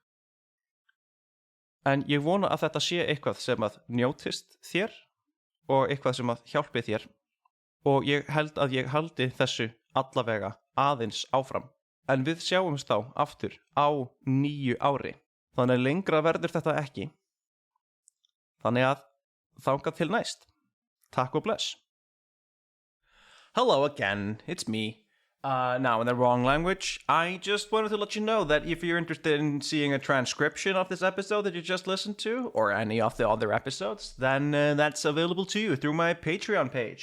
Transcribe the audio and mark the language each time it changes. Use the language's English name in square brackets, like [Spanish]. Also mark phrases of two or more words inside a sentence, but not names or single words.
[Icelandic] En ég vona að þetta sé eitthvað sem að njótist þér og eitthvað sem að hjálpi þér. Og ég held að ég haldi þessu allavega aðeins áfram. En við sjáumst þá aftur á nýju ári. Þannig lengra verður þetta ekki. Þannig að þangað til næst. Takk og bless. [English] Hello again, it's me. Now in the wrong language, I just wanted to let you know that if you're interested in seeing a transcription of this episode that you just listened to, or any of the other episodes, then that's available to you through my Patreon page.